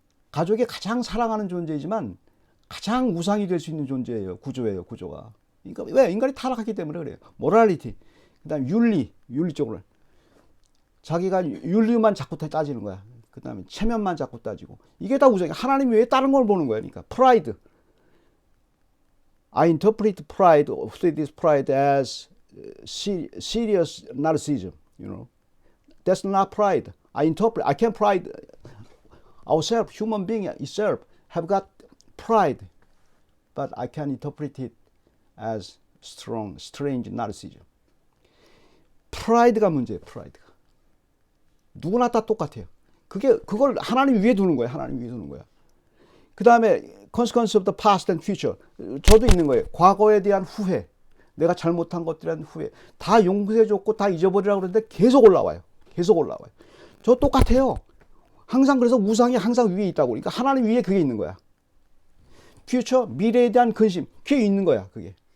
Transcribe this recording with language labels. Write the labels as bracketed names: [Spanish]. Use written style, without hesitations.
[Korean] 가족이 가장 사랑하는 존재이지만 가장 우상이 될 수 있는 존재예요. 구조가. 그러니까 왜? 인간이 타락하기 때문에 그래요. morality, 그 다음에 윤리 쪽으로. 자기가 윤리만 자꾸 따지는 거야. 그 다음에 체면만 자꾸 따지고. 이게 다 우상이야. 하나님 외에 다른 걸 보는 거야. 그러니까 pride. [English] I interpret this pride as serious narcissism, you know. That's not pride. I can pride ourselves, human being itself, have got pride, but I can interpret it as strange narcissism. [Korean] 프라이드가 문제예요, 프라이드가. 누구나 다 똑같아요. 그걸 하나님 위에 두는 거예요, 하나님 위에 두는 거야. 그 다음에 [English] consequence of the past and future. [Korean] 저도 있는 거예요. 과거에 대한 후회. 내가 잘못한 것들에 대한 후회. 다 용서해줬고 다 잊어버리라고 그러는데 계속 올라와요. 저 똑같아요. 항상 그래서 우상이 항상 위에 있다고. 그러니까 하나님 위에 그게 있는 거야. future, 미래에 대한 근심. 그게 있는 거야, 그게.